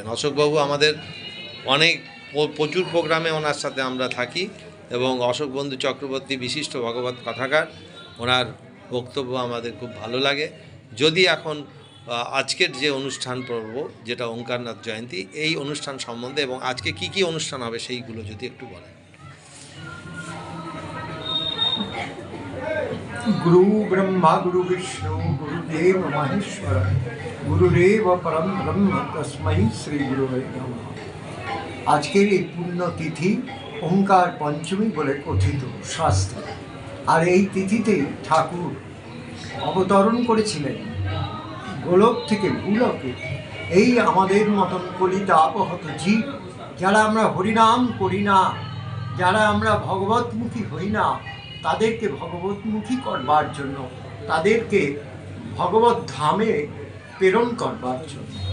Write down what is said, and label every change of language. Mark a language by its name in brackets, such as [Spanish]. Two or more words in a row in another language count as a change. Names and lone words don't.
[Bangla] অশোকবাবু আমাদের অনেক প্রচুর প্রোগ্রামে ওনার সাথে আমরা থাকি এবং অশোক বন্ধু চক্রবর্তী বিশিষ্ট ভগবত কথাকার, ওনার বক্তব্য আমাদের খুব ভালো লাগে। যদি এখন আজকের যে অনুষ্ঠান পর্ব যেটা ওঙ্কারনাথ জয়ন্তী, এই অনুষ্ঠান সম্বন্ধে এবং আজকে কি কি অনুষ্ঠান হবে সেইগুলো যদি একটু বলেন। [Sanskrit] गुरु ब्रह्मा गुरु विष्णु गुरुदेव महेश्वर गुरुदेव परम ब्रह्म तस्मै श्री गुरुवे नमः। [Bangla] আজকের এই পুণ্যতিথি ওঙ্কার পঞ্চমী বলে কথিত শাস্ত্রে। আর এই তিথিতে ঠাকুর অবতরণ করেছিলেন গোলক থেকে ভূলোকে। এই আমাদের মতন কলিতা আপহত জীব, যারা আমরা হরিনাম করি না, যারা আমরা ভগবতমুখী হই না, তাদেরকে ভগবতমুখী করবার জন্য, তাদেরকে ভগবত ধামে প্রেরণ করবার জন্য।